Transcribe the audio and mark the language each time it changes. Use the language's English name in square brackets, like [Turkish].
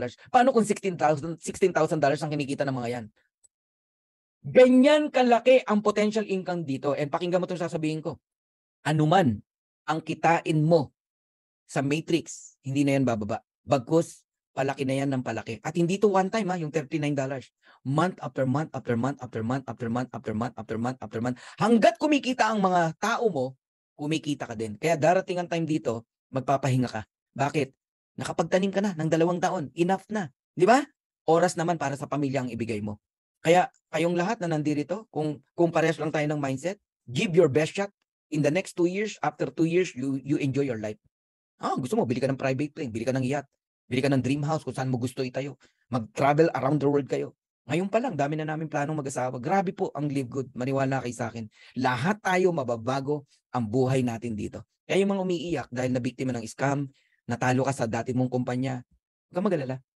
[Filipino] Paano kung $16,000 ang kinikita ng mga yan? Ganyan kalaki ang potential income dito. And pakinggan mo itong sasabihin ko. Anuman ang kitain mo sa matrix, hindi na yan bababa. Bagkus, palaki na yan ng palaki. At hindi to one time, yung $39. [English] Month after month after month after month after month after month after month after month. [Filipino] Hanggat kumikita ang mga tao mo, kumikita ka din. Kaya darating ang time dito, magpapahinga ka. Bakit? Nakapagtanim ka na ng 2 taon. Enough na. Di ba? Oras naman para sa pamilya ang ibigay mo. Kaya kayong lahat na nandito, kung parehas lang tayo ng mindset, [English] give your best shot. In the next 2 years, after 2 years, you enjoy your life. [Filipino] Gusto mo, bili ka ng private plane, bili ka ng yacht, bili ka ng dream house kung saan mo gusto itayo. Mag-travel around the world kayo. Ngayon pa lang, dami na namin planong mag-asawa. Grabe po ang Live Good. Maniwala kayo sa akin. Lahat tayo mababago ang buhay natin dito. Kaya yung mga umiiyak dahil nabiktima ng scam, natalo ka sa dati mong kumpanya, huwag kang mag-alala.